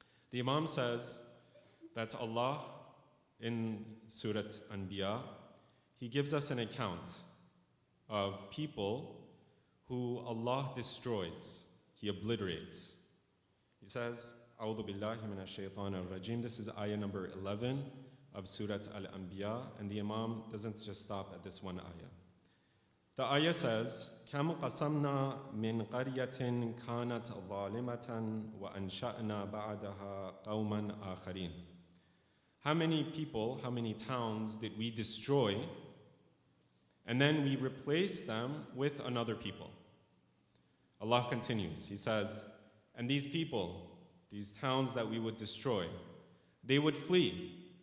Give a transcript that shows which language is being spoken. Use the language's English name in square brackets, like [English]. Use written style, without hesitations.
[English] The Imam says that Allah in Surat Anbiya, He gives us an account of people who Allah destroys, He obliterates. He says, [Arabic] A'udhu billahi minash shaitanir rajim. [English] This is ayah number 11 of Surat Al-Anbiya, and the Imam doesn't just stop at this one ayah. The ayah says, [Arabic] كَمْ قَسَمْنَا مِنْ قَرْيَةٍ كَانَتْ ظَالِمَةً وَأَنْشَأْنَا بَعْدَهَا قَوْمًا آخَرِينَ. [English] How many people, how many towns did we destroy, and then we replaced them with another people? Allah continues, He says, and these people, these towns that we would destroy, they would flee.